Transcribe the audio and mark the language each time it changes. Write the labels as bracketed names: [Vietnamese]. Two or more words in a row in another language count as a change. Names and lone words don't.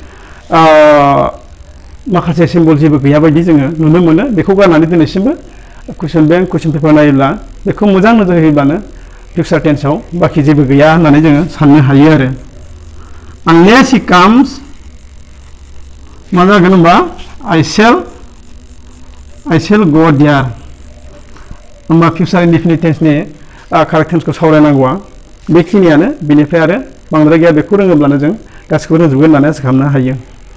[Bodo] माखासे सिम्बल जेबो गैया बायदि जोङो नुनो मोनो बेखौ गारनानै दिनैसिमबो [English] question bank question paper [Bodo] नायोब्ला बेखौ मोजां नोजोर होयोब्लानो फिउचार टेन्सआव बाखि जेबो गैया होननानै जोङो साननो हायो आरो [English] unless he comes [Bodo] मा जागोन होनबा [English] I shall go there [Bodo] होनबा [English] future indefinite [Bodo] टेन्सनि कारेक्ट टेन्सखौ सावरायनांगौआ बेखिनियानो बेनिफ्राय आरो बांद्राय गैया बेखौ रोङोब्लानो जों गासिखौबो रोंजोबगोन होननानै आसा खालामनो हायो